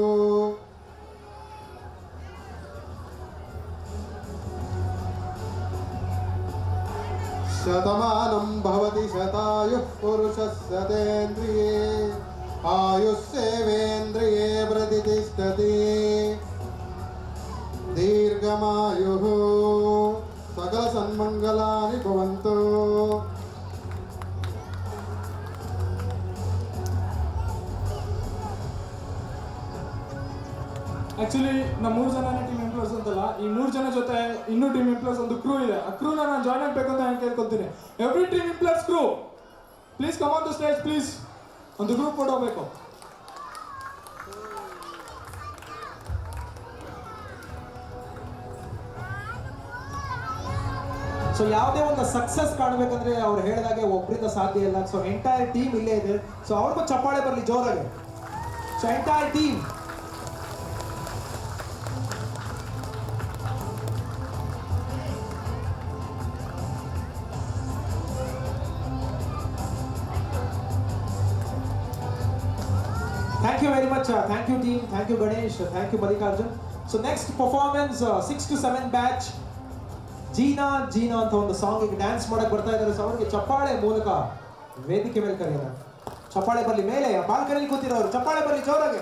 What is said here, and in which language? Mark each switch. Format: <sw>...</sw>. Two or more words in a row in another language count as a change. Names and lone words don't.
<sa>शतमानं भवति शतायुः पुरुषः शतेन्द्रिये आयुष्येवेन्द्रिये प्रतिष्ठते दीर्घमायुः. सकल सन्मङ्गलानि भवन्तु.</sa> <kn>ಆಕ್ಚುಲಿ ನಮ್ಮ 3 ಜನನೇ</kn> <en>team employees</en> <kn>ಅಂತಲ್ಲ, ಈ 3 ಜನ ಜೊತೆ ಇನ್ನೂ</kn> <en>team employees</en> <kn>ಒಂದು ಕ್ರೂ ಇದೆ. ಆ ಕ್ರೂನ ನಾನು ಜಾಯ್ನ್ ಆಗಬೇಕು ಅಂತ ನಾನು ಕೇಳ್ಕೊತೀನಿ.</kn> <en>every team employees crew please come on the stage please.</en> <kn>ಒಂದು ಗ್ರೂಪ್ ಕೊಡಬೇಕು. ಸೊ ಯಾವುದೇ ಒಂದು ಸಕ್ಸಸ್ ಕಾಣಬೇಕಂದ್ರೆ ಅವ್ರು ಹೇಳಿದಾಗೆ ಒಬ್ಬರಿಂದ ಸಾಧ್ಯ ಇಲ್ಲ. ಸೊ</kn> <en>entire team</en> <kn>ಇಲ್ಲೇ ಇದೆ. ಸೊ ಅವ್ರಿಗೂ ಚಪ್ಪಾಳೆ ಬರಲಿ ಜೋರಾಗಿ.</kn> <en>so entire team. Thank you very much. Thank you team. Thank you Ganesh. Thank you Mallikarjun. So next performance 6 to 7 batch</en> <kn>ಜೀನಾ ಜೀನಾ ಅಂತ ಒಂದು ಸಾಂಗಿಗೆ ಡ್ಯಾನ್ಸ್ ಮಾಡಕ್ಕೆ ಬರ್ತಾ ಇದ್ದಾರೆ. ಸೊ ಅವ್ರಿಗೆ ಚಪ್ಪಾಳೆ ಮೂಲಕ ವೇದಿಕೆ ಮೇಲೆ ಕರೆಯೋಣ. ಚಪ್ಪಾಳೆ ಬರಲಿ ಮೇಲೆ, ಬಾಲ್ಕನಿಲಿ ಕೂತಿರೋರು ಚಪ್ಪಾಳೆ ಬರಲಿ ಜೋರಾಗಿ.</kn>